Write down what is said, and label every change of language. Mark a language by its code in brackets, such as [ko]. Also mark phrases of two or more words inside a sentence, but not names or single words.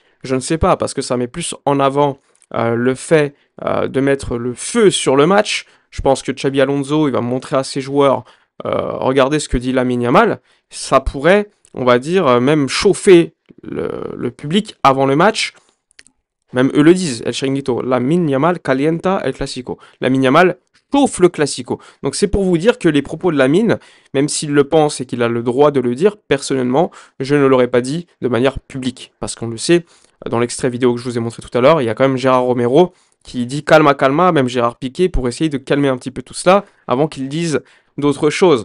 [fr] Je ne sais pas, parce que ça met plus en avant le fait de mettre le feu sur le match. Je pense que Xabi Alonso, il va montrer à ses joueurs, regardez ce que dit Lamine Yamal. Ça pourrait, on va dire, même chauffer le public avant le match. Même eux le disent, [es] El Chiringuito, Lamine Yamal calienta el Clasico. [fr] Lamine Yamal chauffe le Clasico. Donc c'est pour vous dire que les propos de Lamine, même s'il le pense et qu'il a le droit de le dire, personnellement, je ne l'aurais pas dit de manière publique. Parce qu'on le sait, dans l'extrait vidéo que je vous ai montré tout à l'heure, il y a quand même Gérard Romero qui dit [es] calma, calma, [fr] même Gérard Piqué, pour essayer de calmer un petit peu tout cela avant qu'il dise d'autres choses.